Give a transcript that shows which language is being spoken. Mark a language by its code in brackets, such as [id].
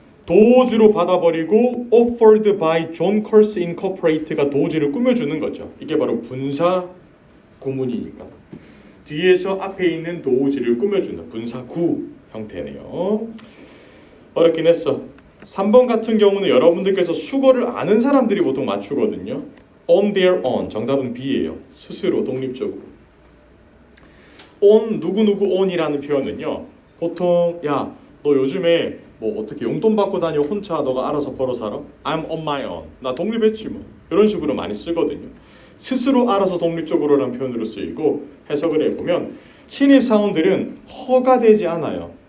[ko] 도즈로 받아버리고 offered by John Curse Incorporated가 도즈를 꾸며주는 거죠. 이게 바로 분사 구문이니까 뒤에서 앞에 있는 도즈를 꾸며주는 분사구 형태네요. 어렵긴 했어. 3번 같은 경우는 여러분들께서 수거를 아는 사람들이 보통 맞추거든요. [en] on their own, [ko] 정답은 B예요. 스스로 독립적으로. on 누구누구 on이라는 표현은요, 보통 야 너 요즘에 뭐 어떻게 용돈 받고 다녀 혼자 너가 알아서 벌어 살아? [en] I'm on my own. [ko] 나 독립했지 뭐. 이런 식으로 많이 쓰거든요. 스스로 알아서 독립적으로라는 표현으로 쓰이고, 해석을 해보면 신입사원들은 허가되지 않아요.